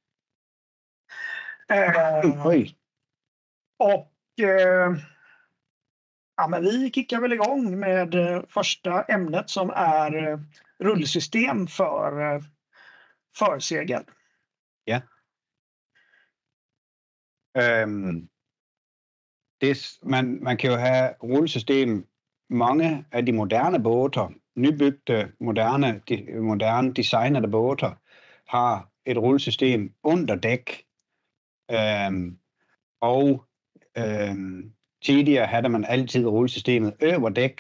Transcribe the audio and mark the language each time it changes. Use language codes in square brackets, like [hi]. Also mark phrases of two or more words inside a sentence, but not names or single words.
[sv] Men vi kickar väl igång med första ämnet som är rullsystem för försegel. Ja. [da] man kan jo have rullesystem. Mange af de moderne båter, nybygte, moderne designede båter, har et rullesystem under dæk. Tidligere havde man altid rullesystemet over dæk.